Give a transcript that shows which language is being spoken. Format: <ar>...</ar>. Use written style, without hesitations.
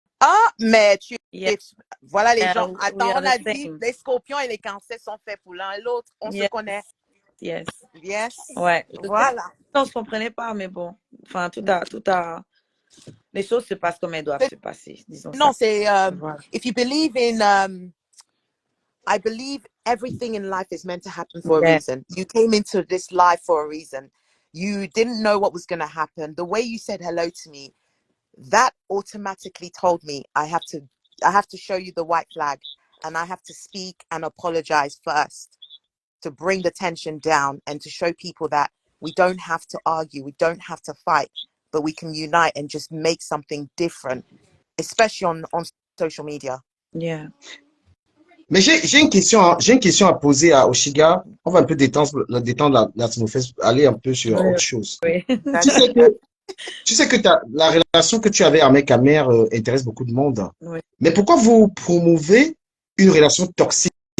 <fr>Ah, mais voilà les gens. Attends, on a dit dit les scorpions et les cancers sont faits pour l'un et l'autre. On se connaît.</fr> <en>Yes.</en> <fr>Ouais, voilà. On ne se comprenait pas, mais bon. Enfin, tout a... Les choses se passent comme elles doivent se passer, disons. Non, c'est...</fr> <en>If you believe in... I believe everything in life is meant to happen for a reason. You came into this life for a reason. You didn't know what was going to happen. The way you said hello to me, that automatically told me I have to show you the white flag, and I have to speak and apologize first to bring the tension down and to show people that we don't have to argue, we don't have to fight, but we can unite and just make something different, especially on social media. Yeah.</en> <fr>Mais j'ai une question à poser à Oshiga. On va un peu détendre l'atmosphère, aller un peu sur autre chose. Oui. Tu sais que la relation que tu avais avec ta mère intéresse beaucoup de monde. Oui. Mais pourquoi vous promouvez une relation toxique?</fr>